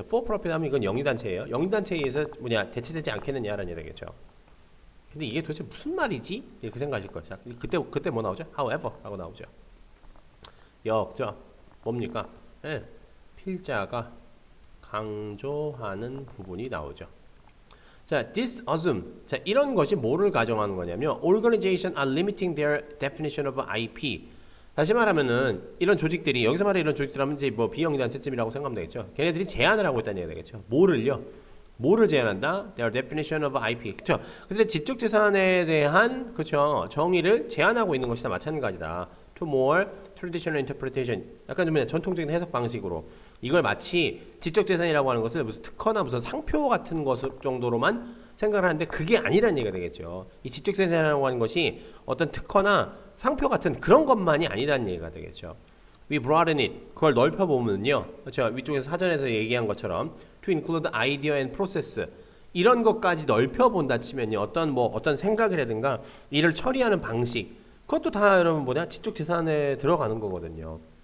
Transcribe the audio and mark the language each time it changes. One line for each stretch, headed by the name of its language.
Korean: For-profit 하면 이건 영리단체예요. 영리단체에 의해서 대체되지 않겠느냐라는 얘기가 되겠죠. 근데 이게 도대체 무슨 말이지? 이렇게 생각하실 거죠. 자, 그때 뭐 나오죠? However 라고 나오죠. 뭡니까? 예, 필자가 강조하는 부분이 나오죠.
English: 자, this assume.
Korean: 자, 이런 것이 뭐를 가정하는 거냐면
English: organization are limiting their definition of IP.
Korean: 다시 말하면은 이런 조직들이 여기서 말하는 이런 조직들 하면 이제 뭐 비영리단체쯤이라고 생각하면 되겠죠. 걔네들이 제한을 하고 있다는 얘기가 되겠죠. 뭐를 제한한다?
English: Their definition of IP. 그렇죠.
Korean: 그들의 지적 재산에 대한 그렇죠. 정의를 제한하고 있는 것이나 마찬가지다.
English: To more traditional interpretation.
Korean: 약간 좀 전통적인 해석 방식으로 이걸 마치 지적 재산이라고 하는 것을 무슨 특허나 무슨 상표 같은 것 정도로만 생각을 하는데 그게 아니라는 얘기가 되겠죠. 이 지적 재산이라고 하는 것이 어떤 특허나 상표 같은 그런 것만이 아니라는 얘기가 되겠죠.
English: We broaden it.
Korean: 그걸 넓혀보면요. 그렇죠. 위쪽에서 사전에서 얘기한 것처럼
English: to include idea and process.
Korean: 이런 것까지 넓혀본다 치면요. 어떤 생각이라든가 이를 처리하는 방식. 그것도 다 여러분 지적 재산에 들어가는 거거든요.